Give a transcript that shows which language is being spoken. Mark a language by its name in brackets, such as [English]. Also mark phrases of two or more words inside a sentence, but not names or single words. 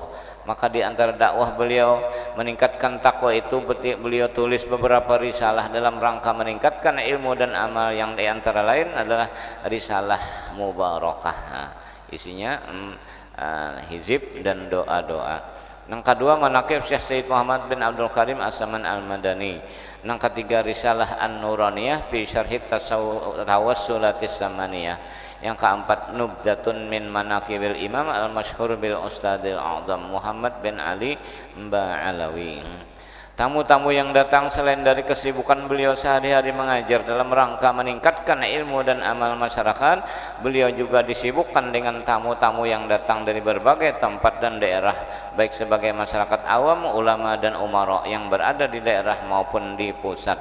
[Indonesian] Maka di antara dakwah beliau meningkatkan takwa itu beliau tulis beberapa risalah dalam rangka meningkatkan ilmu dan amal yang di antara lain adalah risalah mubarakah. Isinya hizib dan doa-doa. Yang kedua manaqib Syekh Said Muhammad bin Abdul Karim As-Saman Al-Madani. Yang ketiga risalah An-Nuraniyah fi syarhi tawassulatis samaniyah. Yang keempat nubdatun min manaqibil imam al-masyhur bil ustadil a'zam Muhammad bin Ali Mba'alawi. Tamu-tamu yang datang selain dari kesibukan beliau sehari-hari mengajar dalam rangka meningkatkan ilmu dan amal masyarakat, beliau juga disibukkan dengan tamu-tamu yang datang dari berbagai tempat dan daerah, baik sebagai masyarakat awam, ulama dan umara yang berada di daerah maupun di pusat.